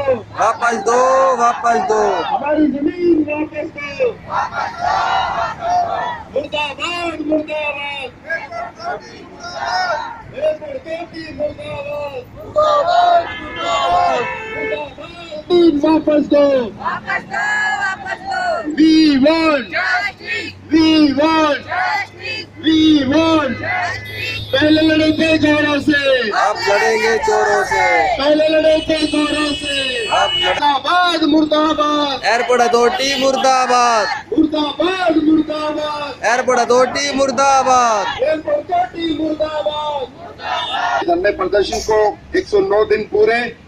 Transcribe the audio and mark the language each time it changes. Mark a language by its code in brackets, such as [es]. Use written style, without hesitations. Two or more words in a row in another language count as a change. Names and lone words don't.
[hi] वापस दो वापस दो। हमारी जमीन वापस दो। मुर्दाबाद मुर्दाबाद। [en] airport authority [hi] मुर्दाबाद। वापस दो। [en] We want, we want, we want। [hi] पहले लड़े थे जोरों से, अब लड़ेंगे चोरों से। पहले लड़े थे जोरों से। अब मुर्दाबाद मुर्दाबाद। [en] airport authority [hi] मुर्दाबाद। मुर्दाबाद मुर्दाबाद। [en] airport authority [hi] मुर्दाबाद। [en] airport authority [hi] मुर्दाबाद। धरने प्रदर्शन को 109 दिन पूरे।